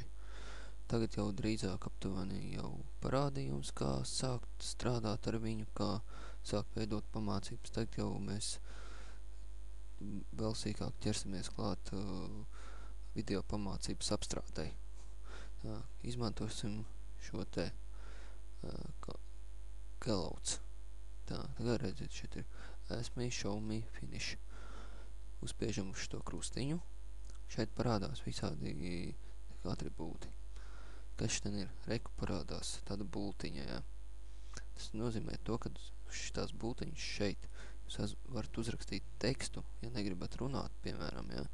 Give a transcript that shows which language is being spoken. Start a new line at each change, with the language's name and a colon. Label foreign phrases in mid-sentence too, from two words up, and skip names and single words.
Latvian: Tagad jau drīzāk aptuveni jau parādījums, kā sākt strādāt ar viņu, kā sākt veidot pamācības. Tagad jau mēs vēl sīkāk ķersimies klāt video pamācības apstrādei. Izmantosim šo te callouts. Tagad redziet, šeit ir
English: Ask me, show me, finish.
Latvian: Uzspiežam uz šo krustiņu. Šeit parādās visādi atribūti. Kas šeit ir? Reku parādās tāda bultiņa, jā. Tas nozīmē to, ka uz šitās bultiņas šeit jūs varat uzrakstīt tekstu, ja negribat runāt, piemēram, jā.